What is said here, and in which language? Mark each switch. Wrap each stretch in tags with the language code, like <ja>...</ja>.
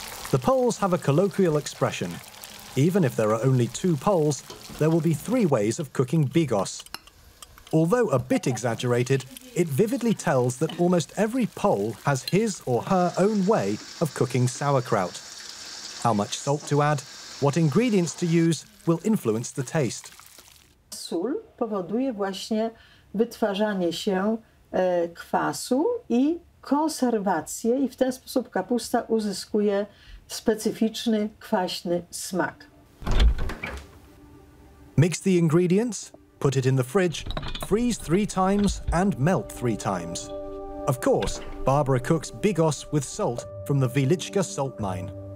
<en>The Poles have a colloquial expression. Even if there are only 2 Poles, there will be 3 ways of cooking bigos. Although a bit exaggerated, it vividly tells that almost every Pole has his or her own way of cooking sauerkraut. How much salt to add, what ingredients to use will influence the taste.</en> <pl>Sól powoduje właśnie wytwarzanie się kwasu i konserwację i w ten sposób kapusta uzyskuje specyficzny, kwaśny smak.</pl> <en>Mix the ingredients, put it in the fridge, freeze 3 times and melt 3 times. Of course, Barbara cooks bigos with salt from the Wieliczka salt mine.</en>